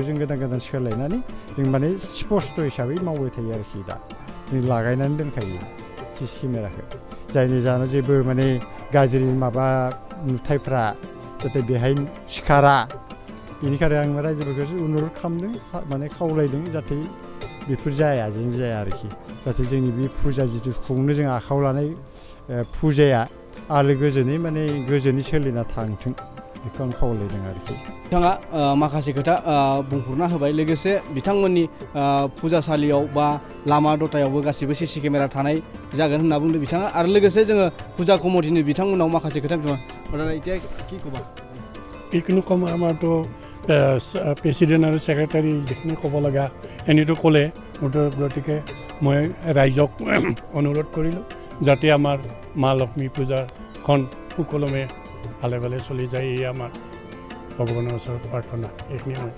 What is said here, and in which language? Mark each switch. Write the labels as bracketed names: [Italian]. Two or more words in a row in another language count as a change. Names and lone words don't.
[Bodo] जों गोदान गोदान सोलायनानै जों माने स्पस्ट हिसाबै मावबाय थायो आरोखि दा जों लागायनानै दोनखायो सिसि केमेराखौ जायनि जाहोनाव जेबो माने गाज्रि माबा नुथायफ्रा जाहाथे बेहाय सिखारा बेनिखायनो आं रायजोफोरखौ अनुरद खालामदों माने खावलायदों जाहाथे बेफोर जाया जों जाया आरोखि जाहाथे जोंनि बे फुजा जिथु खुंनो जों आखायाव लानाय फुजाया आलो गोजोनै माने गोजोनै सोलिना थांथों बेखौ आं खावलायदों आरोखि बिथाङा माखासे खोथा बुंफोरना होबाय लोगोसे बिथांमोननि फुजासालियाव बा लामा दथायावबो गासिबो सिसि केमेरा थानाय जागोन होनना बुंदों बिथाङा आरो लोगोसे जोङो फुजा कमिटिनि बिथांमोनाव माखासे खोथा [Assamese] কি ক'বা এইখিনি কম আমাৰতো প্ৰেচিডেণ্ট আৰু ছেক্ৰেটাৰী যিখিনি ক'ব লগা এনেতো ক'লে গতিকে মই ৰাইজক অনুৰোধ কৰিলোঁ যাতে আমাৰ মা লক্ষ্মী পূজাখন সুকলমে ভালে ভালে চলি যায় এই আমাৰ ভগৱানৰ ওচৰত প্ৰাৰ্থনা এইখিনি